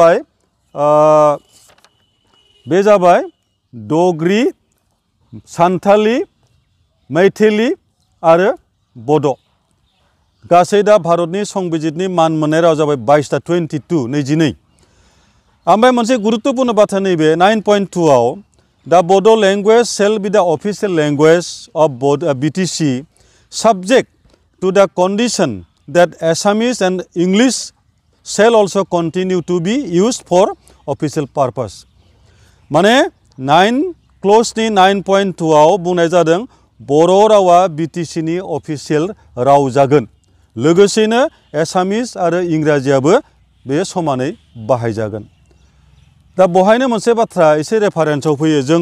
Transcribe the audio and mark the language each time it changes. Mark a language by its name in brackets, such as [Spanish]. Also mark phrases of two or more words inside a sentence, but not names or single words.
[Bodo] जाबाय डोगरी सान्थाली मैथिली आरो बड' गासै दा भारतनि संबिजितनि मान मोननाय राव जाबाय 22टा 22 ओमफ्राय मोनसे गुरुत्वपूर्ण बाथ्रा नैबे 9.2 आव [English] The Bodo language shall be the official language of BTC subject to the condition that Assamese and English shall also continue to be used for official purpose. [Bodo] माने 9 क्लजनि 9.2 आव बुंनाय जादों बर' रावा BTC नि अफिसियेल राव जागोन लोगोसेनो एसामिस आरो इंराजियाबो बे समानै बाहायजागोन दा बहायनो मोनसे बाथ्रा एसे रेफारेन्सआव फैयो